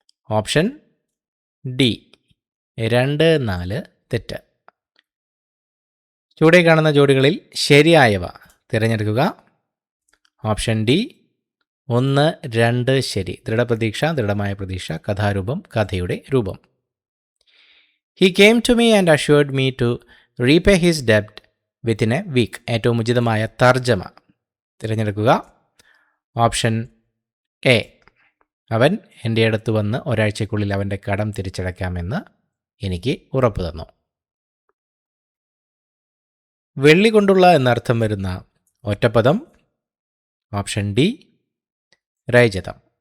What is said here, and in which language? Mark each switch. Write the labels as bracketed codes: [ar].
[ml] Option D, 2, 4 തെറ്റ്. ചുവടെ കാണുന്ന ജോഡികളിൽ ശരിയായവ തിരഞ്ഞെടുക്കുക. ഓപ്ഷൻ ഡി, 1, 2 ശരി. ദൃഢപ്രതീക്ഷ, ദൃഢമായ പ്രതീക്ഷ, കഥാരൂപം, കഥയുടെ രൂപം. [en] He came to me and assured me to repay his debt within a week. [ml] ഏറ്റവും ഉചിതമായ തർജ്ജമ തിരഞ്ഞെടുക്കുക. ഓപ്ഷൻ എ, അവൻ എൻ്റെ അടുത്ത് വന്ന് ഒരാഴ്ചയ്ക്കുള്ളിൽ അവൻ്റെ കടം തിരിച്ചടയ്ക്കാമെന്ന് എനിക്ക് ഉറപ്പ് തന്നു. വെള്ളി കൊണ്ടുള്ള എന്നർത്ഥം വരുന്ന ഒറ്റപ്പദം. Option D, രൈജതം.